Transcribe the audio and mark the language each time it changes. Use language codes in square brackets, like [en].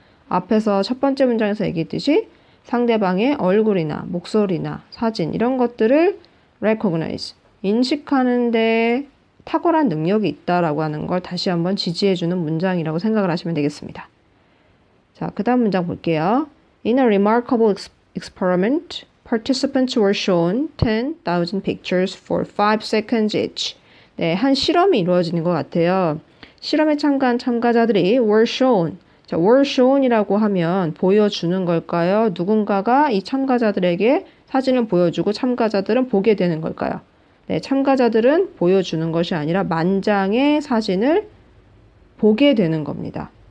[ko] 앞에서 첫 번째 문장에서 얘기했듯이 상대방의 얼굴이나 목소리나 사진 이런 것들을 recognize, 인식하는데 탁월한 능력이 있다라고 하는 걸 다시 한번 지지해주는 문장이라고 생각을 하시면 되겠습니다. 자, 그 다음 문장 볼게요. [en] In a remarkable experiment, participants were shown 10,000 pictures for 5 seconds each. [ko] 네, 한 실험이 이루어지는 것 같아요. 실험에 참가한 참가자들이 [en] were shown. [ko] 자, [en] were shown [ko] 이라고 하면 보여주는 걸까요? 누군가가 이 참가자들에게 사진을 보여주고 참가자들은 보게 되는 걸까요? 네, 참가자들은 보여주는 것이 아니라 만장의 사진을 보게 되는 겁니다.